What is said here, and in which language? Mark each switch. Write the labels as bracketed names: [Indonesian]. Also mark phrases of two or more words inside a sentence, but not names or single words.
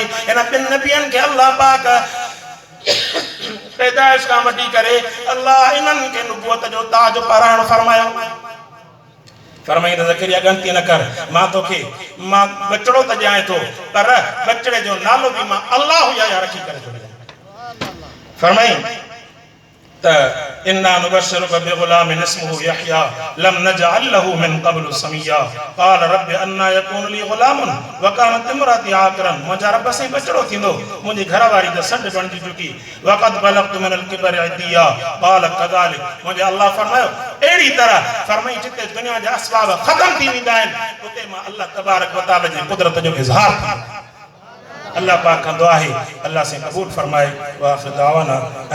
[Sindhi] इन 2 नबियनि खे अल्लाह पाक पैदाइश खां वठी करे अल्लाह इन्हनि खे नबूवत जो ताज पाराइण फरमायो। फरमाईंदा ज़करिया गलती न कर मां तोखे मां बचड़ो त ॼाए थो पर बचड़े जो नालो बि मां अल्लाह या रखी करे थो ॾियां। [Arabic] فرمائي ت إنا نبشرك بغلام اسمه يحيى لم نجعل له من قبل سميا قال رب أنى يكون لي غلام وكانت امرأتي عاقرا. [Sindhi] मुंहिंजा रब साईं बचड़ो थींदो मुंहिंजी घरवारी त सॾ बणजी चुकी [Arabic] وقد بلغت من الكبر عتيا قال كذلك. [Sindhi] मुंहिंजे अल्लाह फरमायो अहिड़ी तरह फरमाई जिते दुनिया जा असबाब ख़तम थी वेंदा आहिनि उते मां [Arabic] الله تبارك وتعالى [Sindhi] जी कुदरत जो इज़हार अल्लाह पाक खां दुआ आहे अल्लाह से कबूल फरमाए। [Arabic] وآخر دعوانا